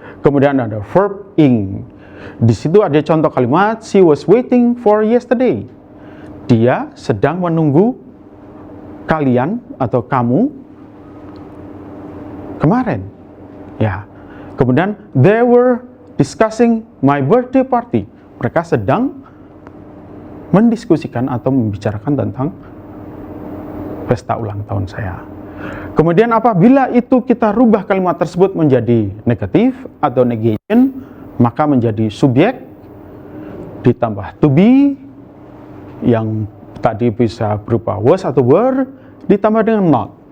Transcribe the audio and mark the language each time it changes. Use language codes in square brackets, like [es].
[id] Kemudian ada verb ing. Di situ ada contoh kalimat [en] she was waiting for yesterday. [id] dia sedang menunggu kalian atau kamu kemarin. Ya. Kemudian [en] they were discussing my birthday party. [id] Mereka sedang mendiskusikan atau membicarakan tentang pesta ulang tahun saya. Kemudian apabila itu kita rubah kalimat tersebut menjadi negatif atau negation, maka menjadi subjek ditambah to be yang tadi bisa berupa was atau were ditambah dengan not.